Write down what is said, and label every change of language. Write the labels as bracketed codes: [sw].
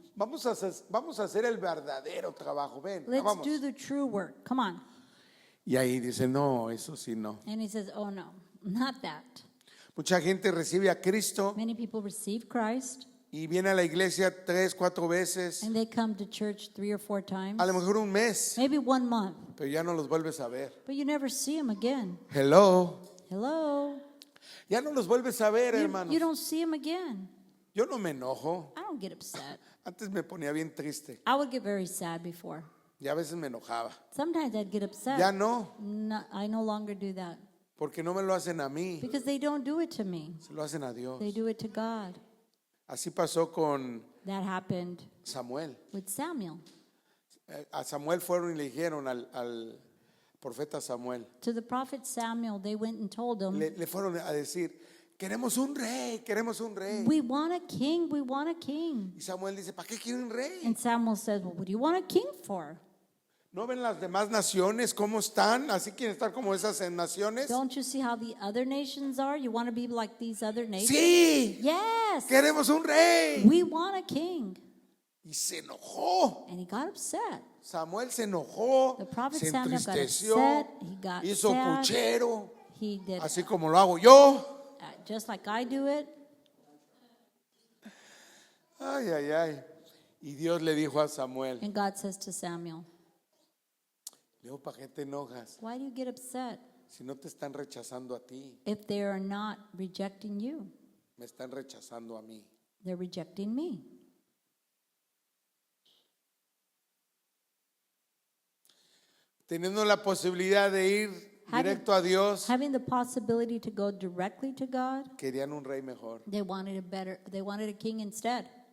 [es] Vamos a hacer el verdadero trabajo, ven, [en] Let's [es] vamos. [en] do the true work. Come on. [es] Y ahí dice, no, eso sí no. [en] And he says, oh no, not that. [es] Mucha gente recibe a Cristo [en] Many people receive Christ [es] y viene a la iglesia 3, 4 veces, [en] and they come to church 3 or 4 times, [es] a lo mejor un mes, [en] maybe 1 month, [es] pero ya no los vuelves a ver. [en] but you never see them again. Hello. Hello? [es] Ya no los vuelves a ver, hermanos. [en] You don't see them again. [es] Yo no me enojo. [en] I don't get upset. [es] Antes me ponía bien triste. [en] I would get very sad before. [es] Y a veces me enojaba. [en] Sometimes I'd get upset. [es] Ya no, [en] I no longer do that [es] porque no me lo hacen a mí, [en] because they don't do it to me. [es] se lo hacen a Dios. [en] They do it to God. [es] Así pasó con [en] That happened [es] Samuel. [en] with Samuel. [es] A Samuel fueron y le dijeron al profeta Samuel. [en] To the prophet Samuel, they went and told him, [es] Le fueron a decir, queremos un rey, queremos un rey. [en] we want a king, we want a king. [es] Y Samuel dice, ¿para qué quieren un rey? [en] And Samuel says, well, what do you want a king for? [es] ¿No ven las demás naciones cómo están? ¿Así quieren estar como esas naciones? [en] Don't you see how the other nations are? You want to be like these other nations? [es] Sí, [en] Yes. [es] queremos un rey. [en] We want a king. [es] Y se enojó. [en] And he got upset. [es] Samuel se enojó, [en] The prophet [es] se [en] Samuel got [es] entristeció, [en] upset, he got [es] hizo [en] sad. [es] puchero, [en] He did [es] así como lo hago yo. [en] just like I do it. [es] Ay, ay, ay. Y Dios le dijo a Samuel, [en] And God says to Samuel, [es] le digo, ¿para qué te enojas? [en] why do you get upset [es] Si no te están rechazando a ti, [en] if they are not rejecting you? [es] me están rechazando a mí. [en] They're rejecting me. [es] Teniendo la posibilidad de ir directo a Dios, [en] Having the possibility to go directly to God, [es] querían un rey mejor. [en] they wanted a king instead.